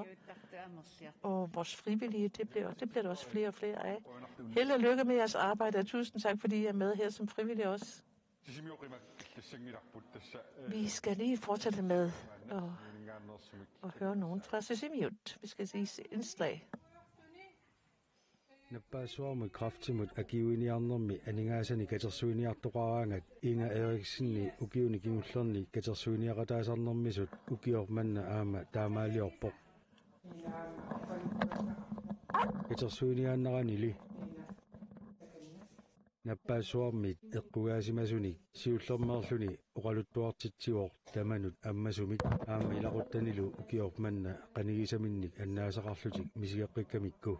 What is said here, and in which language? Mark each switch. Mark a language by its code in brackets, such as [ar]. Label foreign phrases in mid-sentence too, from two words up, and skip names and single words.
[da] Og vores frivillige, det bliver der også flere og flere af. Held og lykke med jeres arbejde, og tusind tak, fordi I er med her som frivillige også. Vi skal lige fortsætte med at høre nogen fra Sisimiut. Vi skal sige indslag. [kl] Nappaasuarmut kraftimut akiuiniarnermi aningaasani katersuiniartoqaraangat Inga Eriksenni ukiuni kingullerni katersuiniaqataasarnermisut ukiormanna aama taamaaliorpoq katersuiniaannaqanili nappaasuarmit eqqugaasimasuni siullermerluni oqaluttuartitsiuor tamanut ammasumit aama ilaquttanilu ukiormanna qanigisaminnik annaasaqarlutik misigeqqikkamikku